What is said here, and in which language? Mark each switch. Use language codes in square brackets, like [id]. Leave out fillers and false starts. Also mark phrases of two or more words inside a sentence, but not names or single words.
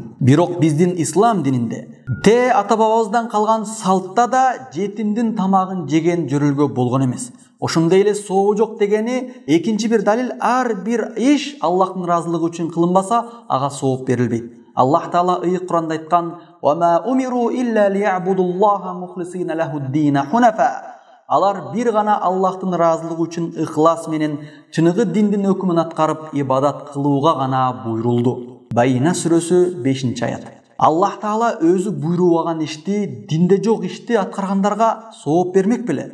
[ky] Бирок биздин ислам дининде ата бабабыздан калган салтта да жетимдин тамагын жеген жөрөлгө болгон эмес. Ошондой эле сообу жок дегени экинчи бир далил, ар бир иш Аллахтын ыраазылыгы үчүн кылынбаса, ага сооп берилбейт. Аллах Таала ыйык Куранда айткан: [ar] "وما أمروا إلا ليعبدوا الله مخلصين له الدين حنفاء". [ky] Алар бир гана Аллахтын ыраазылыгы үчүн ыхлас менен чыныгы диндин өкүмүн аткарып ибадат кылууга гана буйрулду. Байина сүрөсү 5-аят. Аллах Таала өзү буйрубаган ишти, динде жок ишти аткаргандарга сооп бермек беле.